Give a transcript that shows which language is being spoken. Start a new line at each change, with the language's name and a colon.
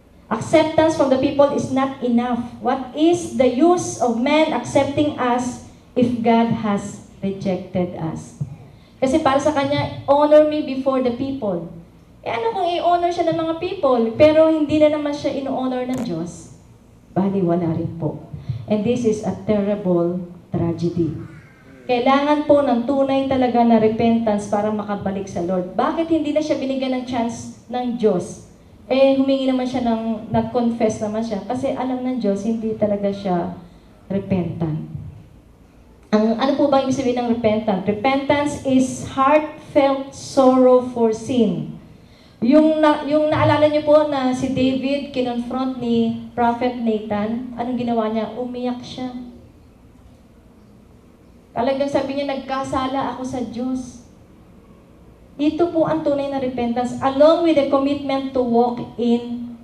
English: Acceptance from the people is not enough. What is the use of man accepting us if God has rejected us?
Filipino: Kasi para sa Kanya,
English: honor me before the people.
Filipino: Ano kung i-honor siya ng mga people, pero hindi na naman siya ino-honor ng Diyos? Bali, wala rin po.
English: And this is a terrible tragedy.
Filipino: Kailangan po ng tunay talaga na repentance para makabalik sa Lord. Bakit hindi na siya binigyan ng chance ng Diyos? Humingi naman siya nag-confess naman siya. Kasi alam ng Diyos, hindi talaga siya repentant. Ano po ba ibig sabihin ng repentant?
English: Repentance is heartfelt sorrow for sin.
Filipino: Yung naalala niyo po na si David kinonfront ni Prophet Nathan, anong ginawa niya? Umiyak siya. Talagang sabi niya, nagkasala ako sa Diyos. Ito po ang tunay na
English: repentance, along with the commitment to walk in